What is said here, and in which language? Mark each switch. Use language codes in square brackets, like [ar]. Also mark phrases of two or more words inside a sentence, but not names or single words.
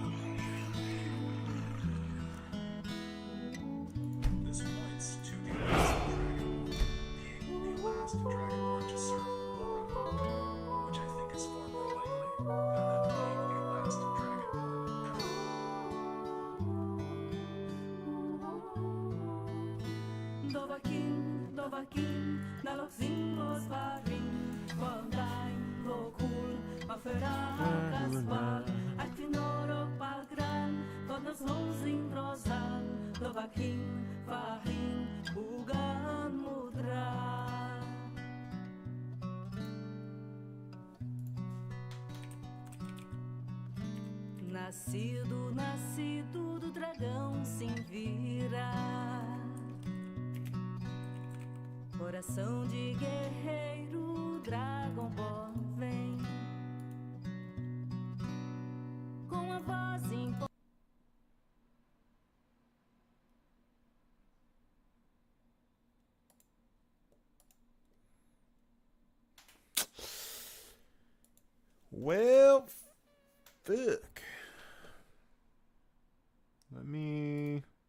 [en] This points to the last Dragonborn being the last Dragonborn to serve Mora, which I think is far more likely than them being the last Dragonborn ever. Dovahkiin, Dovahkiin, när Loxingos varin, Kvaldain, Lokul, Aferakas val, Aktinoro Palgran, pod nos Lonzin Rozal, Dovahkiin, Fahin, Ugan Mudra. [pt] Nascido, nascido do dragão sem vira. Coração de guerreiro, Dragonborn vem. Com a voz imponente. [en] Well, fuck. Let me...